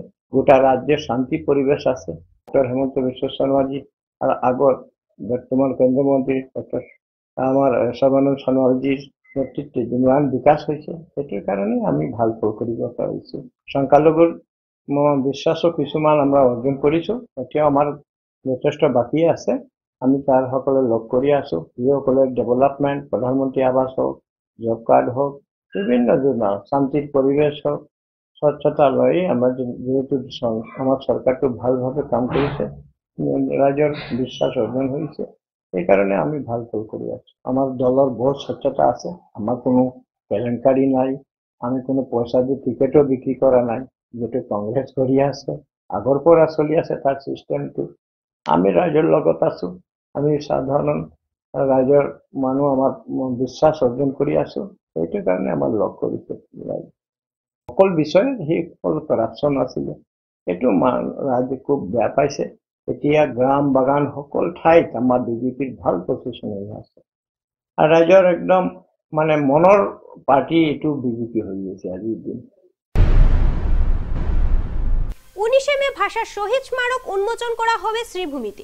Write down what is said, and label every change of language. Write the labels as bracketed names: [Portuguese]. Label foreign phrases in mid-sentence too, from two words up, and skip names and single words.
[Bangla] গোটা রাজ্যে শান্তি পরিবেশ আছে। ডক্টর হেমন্ত বিশ্ব শর্মাজি আর আগর বর্তমান কেন্দ্রমন্ত্রী ডক্টর আমার সর্বানন্দ সোনোয়ালজির নেতৃত্বে যিমান বিকাশ হয়েছে, সেটার কারণে আমি ভাল পরিবর্তন হয়েছে। [Assamese] সংখ্যালঘুর বিশ্বাসও কিছুমান আমরা অর্জন কৰিছো, এতিয়াও আমাৰ যথেষ্ট বাকী আছে। আমি তাৰ সকলে লগ কৰি আছো। যিসকলে ডেভেলপমেণ্ট, প্ৰধানমন্ত্ৰী আৱাস হওক, [English] job card [Assamese] হওক, বিভিন্ন যোজনা, শান্তিৰ পৰিৱেশ হওক, স্বচ্ছতা লৈ আমাৰ যেহেতু আমাৰ চৰকাৰটো ভালভাৱে কাম কৰিছে, ৰাইজৰ বিশ্বাস অৰ্জন হৈছে, [Bangla] এই কারণে আমি ভাল ফল করে আছি। আমার দলের বহুত স্বচ্ছতা আছে, আমার কোনো কেলেঙ্কারি নাই, আমি কোনো পয়সা দিয়ে টিকেটও বিক্রি করা নাই, [Assamese] যেটা কংগ্রেছ কৰি আছে, আগৰ পৰা চলি আছে তাৰ চিষ্টেমটো। আমি ৰাইজৰ লগত আছো, আমি সাধাৰণ ৰাইজৰ মানুহ, আমাৰ বিশ্বাস অৰ্জন কৰি আছো, সেইটো কাৰণে আমাৰ লগ কৰিছে। সকল বিষয়ে সেই সকল কৰাপশ্যন আছিলে, এইটো ৰাইজে খুব বেয়া পাইছে। এতিয়া গ্ৰাম বাগান সকল ঠাইত আমাৰ বিজেপিৰ ভাল পজিশ্যন হৈ আছে, আৰু ৰাইজৰ একদম মানে মনৰ পাৰ্টি এইটো বিজেপি হৈ গৈছে আজিৰ দিন। [Bangla] 19 মে ভাষা শহীদ স্মারক উন্মোচন করা হবে শ্রীভূমিতে।